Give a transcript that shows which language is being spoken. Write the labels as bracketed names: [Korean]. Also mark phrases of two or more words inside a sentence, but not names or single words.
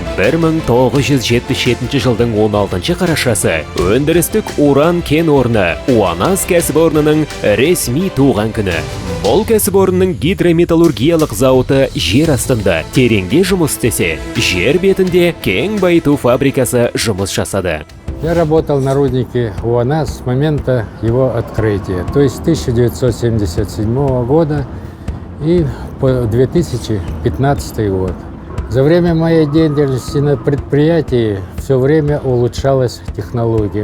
[Kazakh] 1977 жылдың 16 қарашасы өндірістік уран кен орны УАНАС кәсіпорнының ресми туған күні. Бұл кәсіпорынның гидрометаллургиялық зауыты жер астында тереңде жұмыс істесе, жер бетінде кен байыту фабрикасы жұмыс жасады. [Russian] Я работал на руднике УАНАС с момента его открытия, то есть 1977 года и по 2015 год. За время моей деятельности на предприятии все время улучшалась технология.